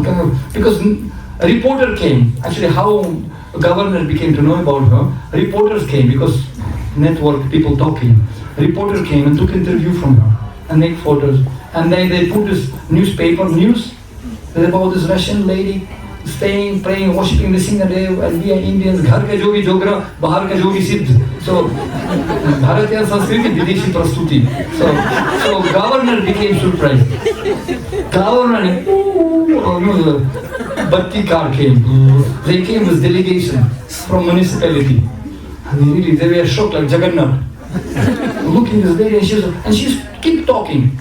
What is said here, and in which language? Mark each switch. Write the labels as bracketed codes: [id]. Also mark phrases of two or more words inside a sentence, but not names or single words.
[en] Because a reporter came. Actually, how a governor became to know about her, reporters came because network, people talking. A reporter came and took interview from her and make photos. And then they put this newspaper news about this Russian lady staying, praying, worshipping the Narasimha, and we are Indians, [hi] घर का जोगी जोगड़ा, बाहर का जोगी सिद्ध. So, भारतीय संस्कृति, विदेशी प्रस्तुति. [en] So governor became surprised. Governor, Bhakti car came. They came with delegation from municipality. And they were shocked like Jagannath. Looking this lady and she's keep talking.